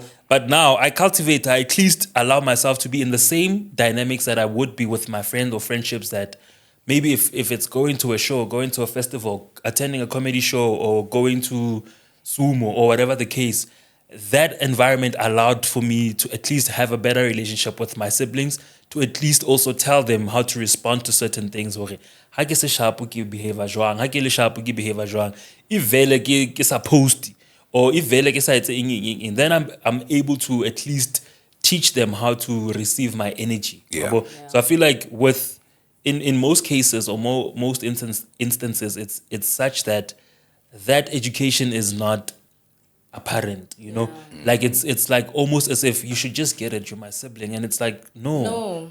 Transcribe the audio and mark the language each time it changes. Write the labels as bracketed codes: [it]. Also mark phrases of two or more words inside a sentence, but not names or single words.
[en] But now I at least allow myself to be in the same dynamics that I would be with my friend or friendships that maybe if it's going to a show, going to a festival, attending a comedy show or going to Sumo or whatever the case, that environment allowed for me to at least have a better relationship with my siblings, to at least also tell them how to respond to certain things. [st] Ha ke se sharp ke behavior jwang, ha ke le sharp ke behavior jwang, if vele ke supposed or if vele ke sa etse eng, [en] then I'm able to at least teach them how to receive my energy. Yeah. So I feel like in most cases or most instances, it's such that education is not apparent, you know. Like it's like almost as if you should just get it, you're my sibling, and it's like no.